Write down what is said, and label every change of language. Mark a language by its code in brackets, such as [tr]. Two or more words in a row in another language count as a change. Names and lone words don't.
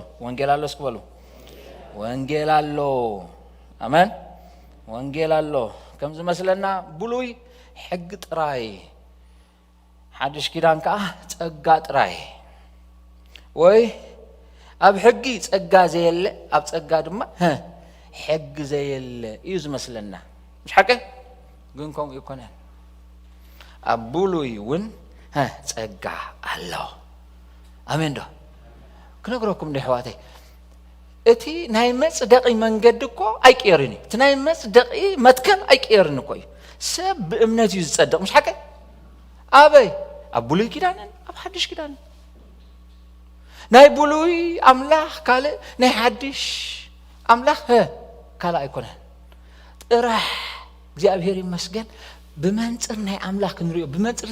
[ti] ወንጌል ኣሎ እስኩ በሉ ወንጌል ኣሎ ኣመን ወንጌል ኣሎ ከም ዝመስለና ብሉይ ሕጊ ጥራይ ሓድሽ ኪዳን ከዓ ጸጋ ጥራይ ወይ ኣብ ሕጊ ጸጋ ዘየለ ኣብ ጸጋ ድማ ሕጊ ዘየለ እዩ ዝመስለና [ar] مش حقه [ti] ግን ከምኡ ይኮነን ኣብ ብሉይ እውን ጸጋ ኣሎ ኣሜን ዶ ክነግረኩም ንሕዋተይ እቲ ናይ መጽደቂ መንገዲ እኮ ኣይቀየርን እቲ ናይ መጽደቂ መትከል ኣይቀየርን እኮ ሰብ ብእምነት እዩ ዝጸድቕ [ar] مش حقه [ti] ኣበይ ኣብ ብሉይ ኪዳንን ኣብ ሓድሽ ኪዳንን ናይ ብሉይ ኣምላኽ ካልእ ናይ ሓድሽ ኣምላኽ ካልእ ኣይኮነን ጥራሕ እግዚአብሔር ይመስገን ብመንጽር ናይ ኣምላኽ ክንሪኦ ብመንጽር